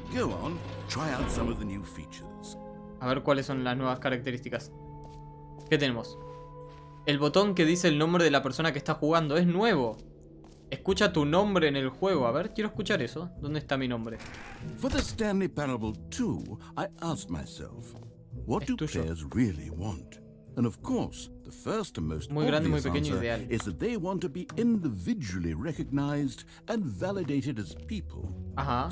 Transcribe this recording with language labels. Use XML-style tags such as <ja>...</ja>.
<en>Go on, try out some of the new features.</en> <es>A ver cuáles son las nuevas características. ¿Qué tenemos? El botón que dice el nombre de la persona que está jugando es nuevo. Escucha tu nombre en el juego. A ver, quiero escuchar eso. ¿Dónde está mi nombre?</es> <en>For the Stanley Parable 2, I asked myself, what do players really want? And of course, the first and most</en> <es>Muy grande, muy</es> <en>obvious</en> <es>pequeño,</es> <en>answer</en> <es>ideal.</es> <en>is that they want to be individually recognized and validated as people. Ajá.</en>